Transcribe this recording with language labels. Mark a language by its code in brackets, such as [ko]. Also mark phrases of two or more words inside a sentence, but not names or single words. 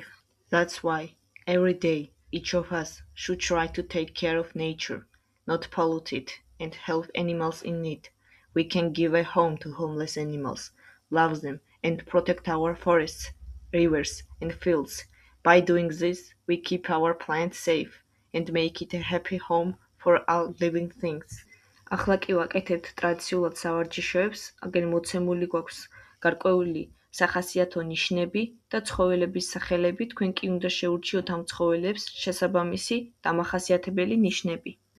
[en] That's why, every day, each of us should try to take care of nature, not pollute it, and help animals in need. We can give a home to homeless animals, love them, and protect our forests, rivers, and fields. By doing this, we keep our planet safe and make it a happy home for all living things. [ka] ახლა კი ვაკეთებთ ტრადიციულად სავარჯიშოებს, აგერ მოცემული გვაქვს გარკვეული სახასიათო ნიშნები და ცხოველების სახელები, თქვენ კი უნდა შეურჩიოთ ამ ცხოველებს შესაბამისი დამახასიათებელი ნიშნები.